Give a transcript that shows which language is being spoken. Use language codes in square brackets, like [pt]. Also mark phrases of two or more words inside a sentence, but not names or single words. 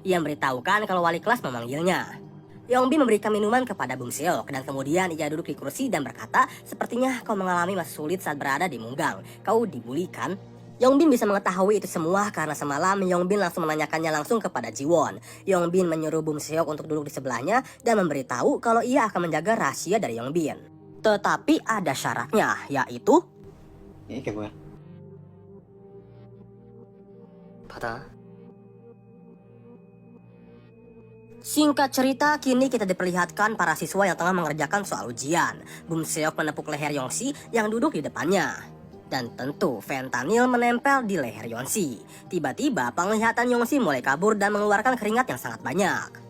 [id] Ia memberitahukan kalau wali kelas memanggilnya. Yongbin memberikan minuman kepada Bum Seok dan kemudian ia duduk di kursi dan berkata, sepertinya kau mengalami masa sulit saat berada di Munggang. Kau dibully kan? Yongbin bisa mengetahui itu semua karena semalam Yongbin langsung menanyakannya langsung kepada Jiwon. Yongbin menyuruh Bum Seok untuk duduk di sebelahnya dan memberitahu kalau ia akan menjaga rahasia dari Yongbin. Tetapi ada syaratnya, yaitu [ko] 이게 뭐야? 받아. [id] Singkat cerita, kini kita diperlihatkan para siswa yang tengah mengerjakan soal ujian. Bum Seok menepuk leher Yongsi yang duduk di depannya. Dan tentu fentanyl menempel di leher Yongsi. Tiba-tiba penglihatan Yongsi mulai kabur dan mengeluarkan keringat yang sangat banyak.